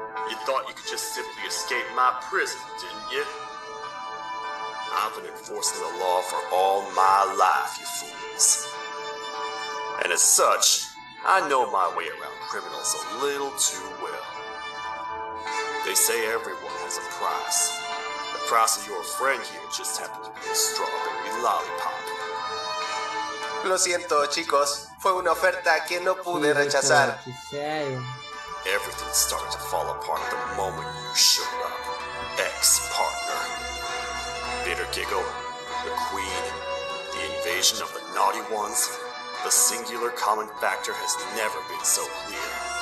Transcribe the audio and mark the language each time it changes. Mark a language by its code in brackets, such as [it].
[en] You thought you could just simply escape my prison, didn't you? I've been enforcing the law for all my life, you fools. And as such, I know my way around criminals a little too well. They say everyone has a price. The price of your friend here just happened to be a strawberry lollipop. [es] Lo siento, chicos. Fue una oferta que no pude rechazar. [pt] Sério? [en] Everything started to fall apart the moment you showed up, ex-partner. Bitter giggle, the queen, the invasion of the naughty ones. The singular common factor has never been so clear.